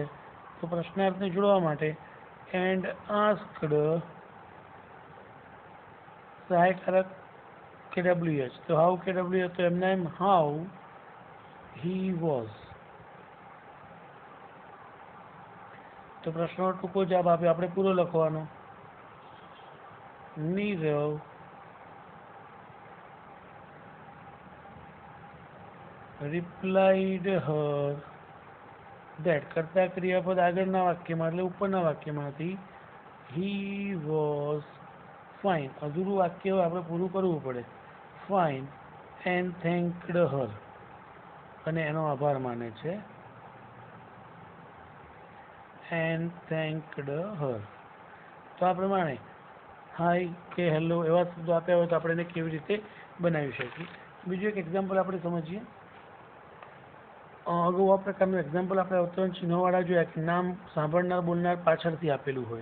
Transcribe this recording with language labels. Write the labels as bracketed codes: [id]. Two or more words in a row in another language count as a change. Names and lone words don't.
[gu] તો પ્રશ્નાર્થને જોડવા માટે [en] and asked [gu] સહાયકારક KWH. તો હાઉ KWH, તો એમના એમ [en] how he was. [gu] તો પ્રશ્નનો ટૂંકો જવાબ આપ્યો, આપણે પૂરો લખવાનો. [en] નીરવ replied her that. [gu] કર્તા ક્રિયાપદ આગળના વાક્યમાં એટલે ઉપરના વાક્યમાંથી [en] he was fine. [gu] અધૂરું વાક્ય આપણે પૂરું કરવું પડે. [en] fine and thanked her, [gu] અને એનો આભાર માને છે. [en] and thanked her. [gu] તો આ પ્રમાણે હાય કે હેલો એવા શબ્દો આપ્યા હોય તો આપણે એને કેવી રીતે બનાવી શકીએ. બીજું એક એક્ઝામ્પલ આપણે સમજીએ. અગાઉ આ પ્રકારનું એક્ઝામ્પલ આપણે અવતરણ ચિહ્નોવાળા જોયા કે નામ સાંભળનાર બોલનાર પાછળથી આપેલું હોય.